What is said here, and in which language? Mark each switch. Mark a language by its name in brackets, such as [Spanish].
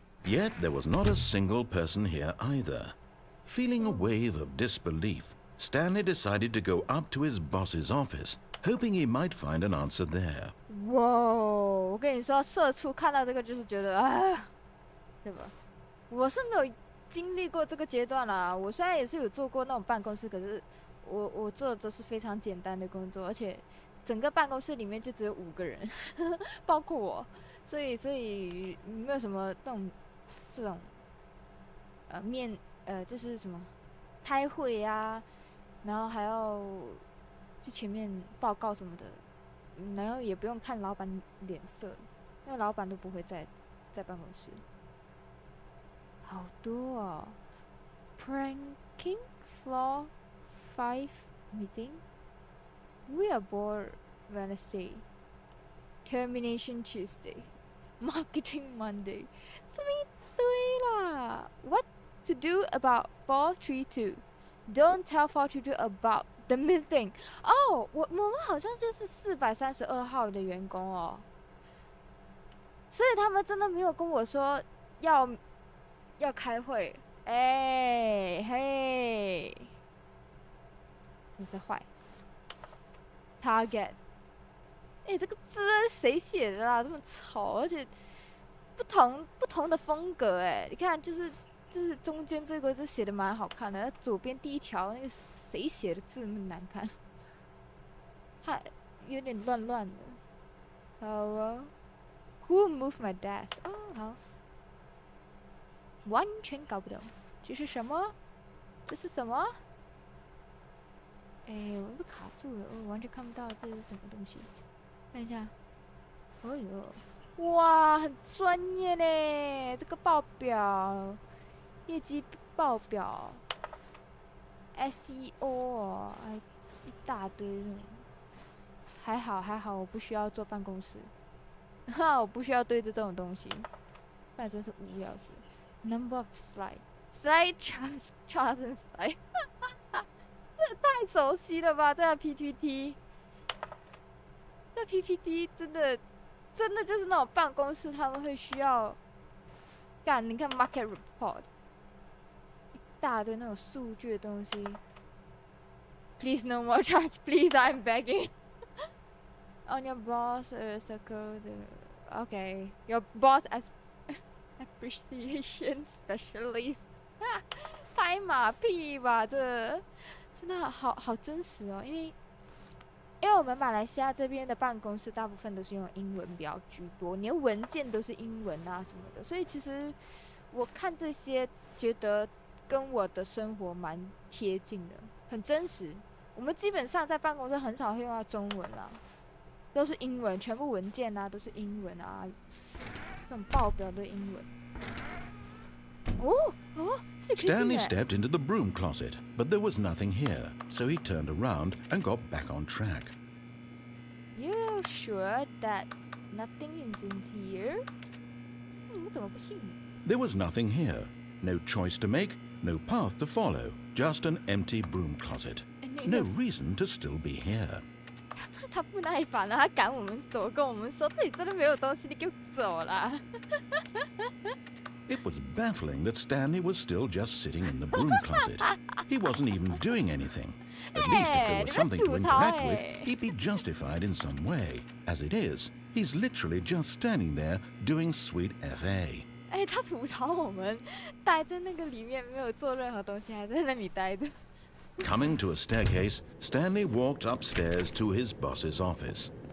[English] Yet there was not a single person here either. Feeling a wave of disbelief, Stanley decided to go up to his boss's office, hoping he might find an answer there. [Chinese] 哇，我跟你说，社畜看到这个就是觉得，啊，对吧？我是没有经历过这个阶段啦。我虽然也是有做过那种办公室，可是我做的都是非常简单的工作，而且整个办公室里面就只有5个人，包括我，所以没有什么这种就是什么开会啊，然后还要去前面报告什么的，然后也不用看老板脸色，因为老板都不会在办公室。好多哦 [English] ，Pranking Floor 5 Meeting We are bored Wednesday Termination Tuesday Marketing Monday [Chinese] 什么一堆啦 [English] What to do about 432 Don't tell 432 about the meeting [Chinese] 哦，我们好像就是432号的员工哦，所以他们真的没有跟我说要开会，哎嘿，真是坏。 Target， 哎，这个字谁写的啦？这么丑，而且不同的风格，哎，你看，就是中间这个就写的蛮好看的，左边第一条那个谁写的字那么难看，它有点乱的。好啊 [English] ，Who moved my desk？ [Chinese] 哦，好。完全搞不懂，这是什么？这是什么？哎，我被卡住了，我完全看不到这是什么东西。看一下，哦呦，哇，很专业呢！这个报表，业绩报表 ，SEO， 哎，一大堆那种。还好，我不需要坐办公室，哈，我不需要对着这种东西，不然真是无聊死。 [English] Number of slide charts and slide [Chinese] 这太熟悉了吧，这个 PPT 这 PPT 真的就是那种办公室他们会需要干，你看 [English] market report [Chinese] 一大堆那种数据的东西。 [English] Please no more charge, please, I'm begging. On your boss circle okay, your boss appreciation specialist [Chinese] 拍马屁吧，这真的好真实哦，因为我们马来西亚这边的办公室大部分都是用英文比较居多，连文件都是英文啊什么的，所以其实我看这些觉得跟我的生活蛮贴近的，很真实。我们基本上在办公室很少会用到中文啦，都是英文，全部文件啊都是英文啊，这种报表的英文。 [English] Stanley stepped into the broom closet, but there was nothing here, so he turned around and got back on track. You sure that nothing is in here? [Chinese] 我怎么不信你？ [English] There was nothing here. No choice to make, no path to follow, just an empty broom closet. No reason to still be here. [Chinese] 他不耐烦了，他赶我们走，跟我们说这里真的没有东西，你给我走啦。 [English] It was baffling that Stanley was still just sitting in the broom closet. He wasn't even doing anything. At least if there was something to interact with, he'd be justified in some way. As it is, he's literally just standing there doing sweet FA. [Chinese] 他吐槽我们待在那个里面没有做任何东西，还在那里待着。 [English] Coming to a staircase, Stanley walked upstairs to his boss's office.